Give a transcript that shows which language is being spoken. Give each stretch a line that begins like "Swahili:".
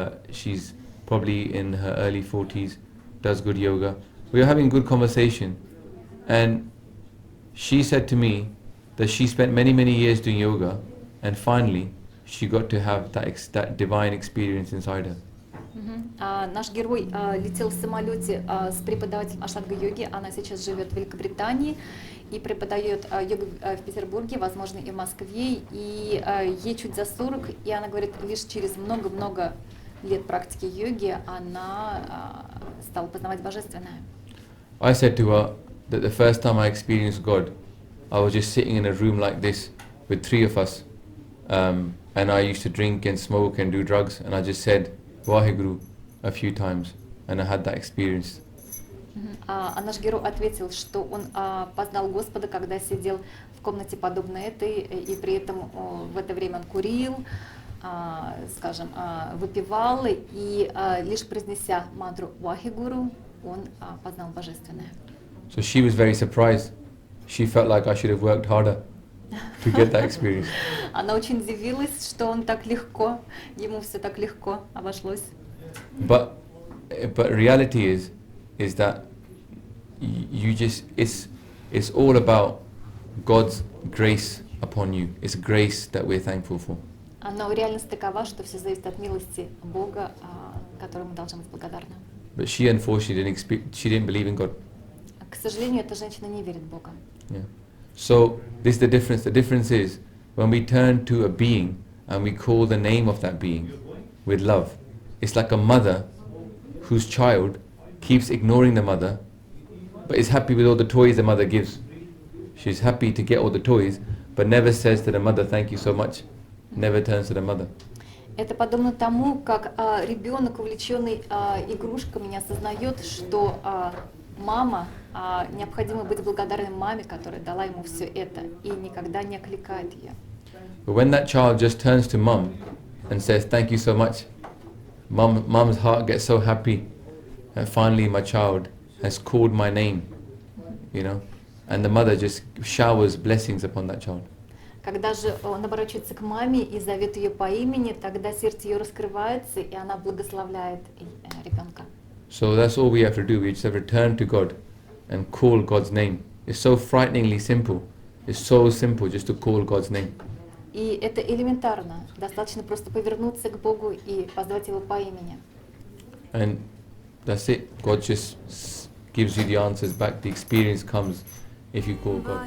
English: She's probably in her early 40s, does good yoga. We were having good conversation, and she said to me that she spent many, many years doing yoga, and finally she got to have that divine experience inside her.
Russian: Наш герой летел в самолете с преподавателем аштанга-йоги. Она сейчас живет в Великобритании и преподает йогу в Петербурге, возможно, и в Москве. И ей чуть за 40, и она говорит, лишь через много-много лет практики йоги она стала познавать божественное.
English: I said to her that the first time I experienced God, I was just sitting in a room like this with 3 of us, and I used to drink and smoke and do drugs, and I just said Vaheguru a few times, and I had that experience.
Russian: А наш герой ответил, что он познал Господа, когда сидел в комнате подобной этой, и при этом в это время он курил, скажем, выпивал, и лишь произнеся мантру Вахегуру, он познал божественное.
English: So she was very surprised. She felt like I should have worked harder to get that experience.
Russian: Она очень удивилась, что он так легко, ему все так легко обошлось.
English: But reality is that you just it's all about God's grace upon you. It's grace that we're thankful for.
Russian: Но реальность такова, что все зависит от милости Бога, которой мы должны быть благодарны.
English: But she unfortunately didn't believe in God.
Russian: К сожалению, эта женщина не верит в Бога.
English: Yeah. So this is the difference. The difference is when we turn to a being and we call the name of that being with love. It's like a mother whose child keeps ignoring the mother, but is happy with all the toys the mother gives. She's happy to get all the toys, but never says to the mother, "Thank you so much." Never turns to the mother.
Russian: Это подобно тому, как ребенок, увлеченный игрушками, не осознает, что мама, необходимо быть благодарным маме, которая дала ему все это, и никогда не окликает ее.
English: But when that child just turns to mom and says, "Thank you so much," mom's heart gets so happy, and finally my child has called my name, and the mother just showers blessings upon that child.
Russian: Когда же он обращается к маме и зовет ее по имени, тогда сердце ее раскрывается, и она благословляет ребенка.
English: So that's all we have to do. We just have to turn to God and call God's name. It's so frighteningly simple. It's so simple just to call God's name.
Russian: И это элементарно. Достаточно просто повернуться к Богу и позвать Его по имени.
English: And that's it. God just gives you the answers back. The experience comes if you call God.